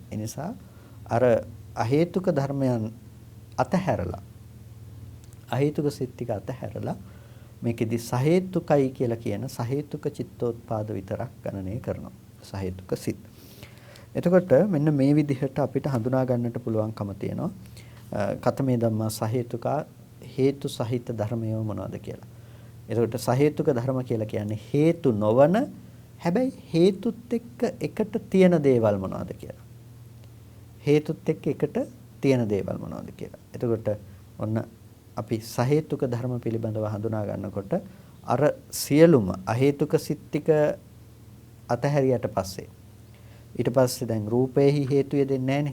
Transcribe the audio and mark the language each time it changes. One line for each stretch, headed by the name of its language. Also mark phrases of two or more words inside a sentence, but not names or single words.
Sinhala: ඒ නිසා අර අහේතුක ධර්මයන් අතහැරලා අහේතුක සිත් ටික අතහැරලා මේකෙදි සහේතුකයි කියලා කියන සහේතුක චිත්තෝත්පාද විතරක් ගණනය කරනවා. සහේතුක සිත්. එතකොට මෙන්න මේ විදිහට අපිට හඳුනා ගන්නට පුළුවන්කම තියෙනවා.
Pali: කතමේ ධම්මා සහේතුකා
Sinhala: හේතු සහිත ධර්මය මොනවද කියලා. එතකොට සහේතුක ධර්ම කියලා කියන්නේ හේතු නොවන හැබැයි හේතුත් එක්ක එකට තියෙන දේවල් මොනවද කියලා. හේතුත් එක්ක එකට තියෙන දේවල් මොනවද කියලා. එතකොට ඔන්න අපි සහේතුක ධර්ම පිළිබඳව හඳුනා ගන්නකොට අර සියලුම අහේතුක සිත් ටික අතහැරියට පස්සේ ඊට පස්සේ දැන් රූපේහි හේතු යෙදෙන්නේ නැහනේ.